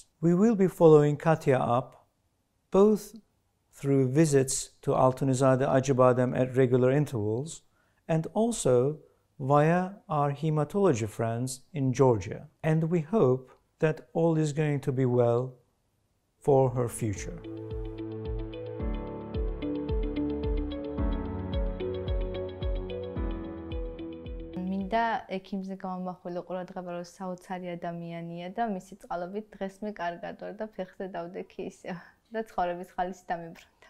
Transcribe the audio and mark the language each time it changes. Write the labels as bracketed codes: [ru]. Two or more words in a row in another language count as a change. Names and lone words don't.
[en] We will be following Xhatija up both through visits to Altunizade Acibadem at regular intervals and also via our hematology friends in Georgia. And we hope that all is going to be well for her future. [ka] მინდა ექიმზე გამომახვილო ყურადღება, რომ საოცარი ადამიანია და მისი წყალობით დღეს მე კარგად ვარ და ფეხზე დავდექი ისევ და ცხოვრების ხალისი დამებრუნდა.